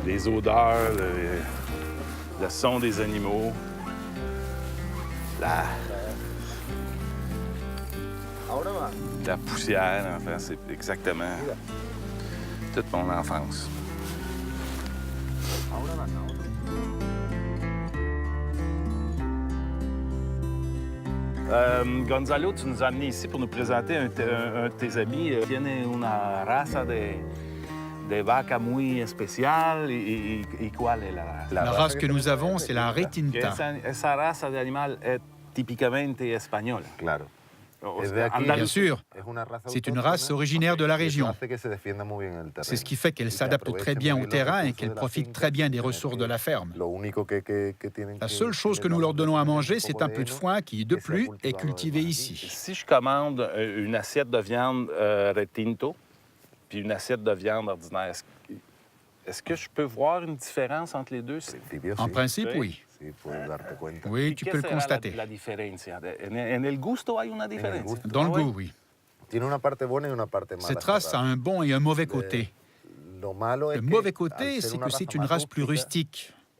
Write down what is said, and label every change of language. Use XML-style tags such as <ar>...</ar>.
<fr>Les odeurs, le son des animaux, la poussière, enfin, c'est exactement toute mon enfance. Gonzalo, tu nous as amenés ici pour nous présenter un de tes amis.</fr> <es>Tiene una raza de vaca muy especial. ¿Y cuál es</es> <fr>La race que nous avons, c'est la retinta.</fr> <es>Esa raza de animal</es> <fr>est typicamente espagnole.</fr> <es>Claro.</es> <fr>Bien sûr, c'est une race originaire de la région. C'est ce qui fait qu'elle s'adapte très bien au terrain et qu'elle profite très bien des ressources de la ferme. La seule chose que nous leur donnons à manger, c'est un peu de foin qui, de plus, est cultivé ici. Si je commande une assiette de viande retinto puis une assiette de viande ordinaire, est-ce que je peux voir une différence entre les deux? En principe, oui. Oui, tu peux le constater. La différence?</fr> <es>En el gusto hay una diferencia?</es> <fr>Dans le goût, oui. Cette race a un bon et un mauvais côté. Le mauvais côté, c'est que c'est une race plus rustique.</fr>